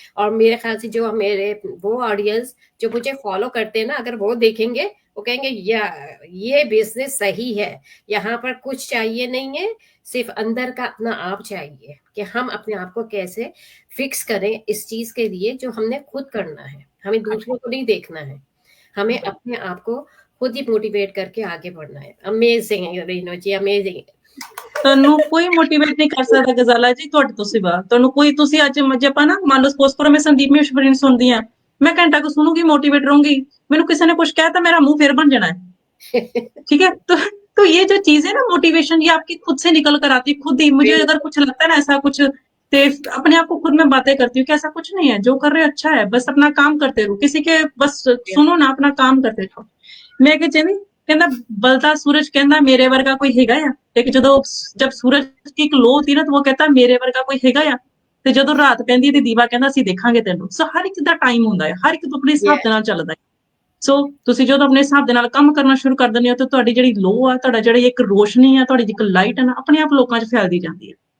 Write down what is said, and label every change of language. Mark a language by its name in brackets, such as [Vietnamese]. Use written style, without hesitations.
[Hindi] और मेरे ख्याल से जो मेरे वो ऑडियंस जो मुझे फॉलो करते हैं ना, अगर वो देखेंगे वो कहेंगे ये बिजनेस सही है, यहाँ पर कुछ चाहिए नहीं है, सिर्फ अंदर का अपना आप चाहिए कि हम अपने आप को कैसे फिक्स करें इस चीज के लिए जो हमने खुद करना है। हमें दूसरों को नहीं देखना है, हमें अपने आप को खुद ही मोटिवेट करके आगे बढ़ना है। अमेजिंग रीनो जी, अमेजिंग। [Punjabi] ਤੁਹਾਨੂੰ ਕੋਈ ਮੋਟੀਵੇਟ ਨਹੀਂ ਕਰ ਸਕਦਾ ਗਜ਼ਾਲਾ ਜੀ ਤੁਹਾਡੇ ਤੋਂ ਸਿਵਾ। ਤੁਹਾਨੂੰ ਕੋਈ, ਤੁਸੀਂ ਅੱਜ ਜੇ ਆਪਾਂ ਨਾ ਮੰਨ ਲਓ ਸਪੋਜ਼ ਕਰੋ ਮੈਂ ਸੰਦੀਪ ਮਹੇਸ਼ਵਰੀ ਨੂੰ ਸੁਣਦੀ ਆ, [Hindi] मैं घंटा को सुनूंगी, मोटिवेट रहूंगी, मैंने किसी ने कुछ कहता मेरा मुंह फिर बन जाना है। ठीक है, तो ये जो चीज है ना मोटिवेशन, ये आपकी खुद से निकल कर आती है, खुद ही। मुझे अगर कुछ लगता है ना ऐसा कुछ, तो अपने आप को खुद में बातें करती हूँ कि ऐसा कुछ नहीं है, जो कर रहे हो अच्छा है, बस अपना काम करते रहो, किसी के बस सुनो ना, अपना काम करते रहो। [Punjabi] मैं कि जिਵੇਂ ਕਹਿੰਦਾ ਬਲਦਾ सूरज ਕਹਿੰਦਾ ਮੇਰੇ ਵਰਗਾ ਕੋਈ ਹੈਗਾ ਆ, ਤੇ [Hindi] जब सूरज की एक लो होती ना, तो वो कहता मेरे वर्गा कोई हैगा आ, [Punjabi] ਤੇ ਜਦੋਂ ਰਾਤ ਪੈਂਦੀ ਤੇ ਦੀਵਾ ਕਹਿੰਦਾ ਅਸੀਂ ਦੇਖਾਂਗੇ ਤੈਨੂੰ। ਸੋ ਹਰ ਇੱਕ ਦਾ ਟਾਈਮ ਹੁੰਦਾ ਹੈ, ਹਰ ਇੱਕ ਤੋਂ ਆਪਣੇ ਹਿਸਾਬ ਦੇ ਨਾਲ ਚੱਲਦਾ ਹੈ। ਸੋ ਤੁਸੀਂ ਜਦੋਂ ਆਪਣੇ ਹਿਸਾਬ ਦੇ ਨਾਲ ਕੰਮ ਕਰਨਾ ਸ਼ੁਰੂ ਕਰ ਦਿੰਦੇ ਹੋ, ਤਾਂ ਤੁਹਾਡੀ ਜਿਹੜੀ ਲੋ ਆ, ਤੁਹਾਡਾ ਜਿਹੜੀ ਇੱਕ ਰੋਸ਼ਨੀ ਆ, ਤੁਹਾਡੀ ਇੱਕ ਲਾਈਟ ਹੈ ਨਾ, ਆਪਣੇ ਆਪ ਲੋਕਾਂ 'ਚ ਫੈਲਦੀ ਜਾਂਦੀ ਹੈ।